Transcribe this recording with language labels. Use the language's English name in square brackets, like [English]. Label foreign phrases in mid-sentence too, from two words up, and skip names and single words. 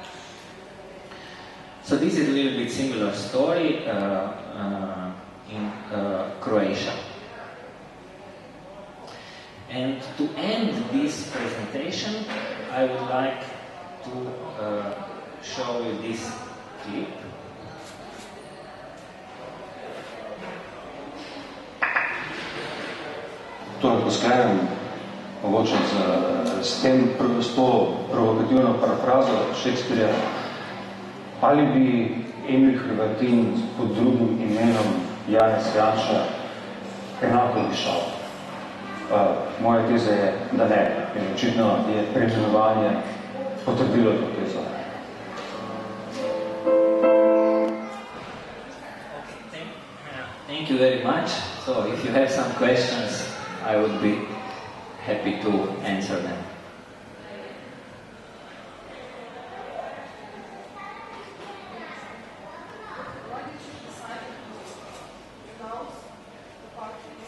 [English] So this is a little bit similar story in Croatia. And to end this presentation, I would like to show you this clip. [Slovenian] Torej, poskajam mogoče s to provokativno parafrazo Šekspirja, ali bi Emil Hrvatin pod drugim imenom Janez Janša enako dišal? Moja teza je, da ne. In očitno je preimenovanje potrdilo to tezo. [English] Thank you very much. So if you have some questions, I would be happy to answer them. Why did you decide to announce the party?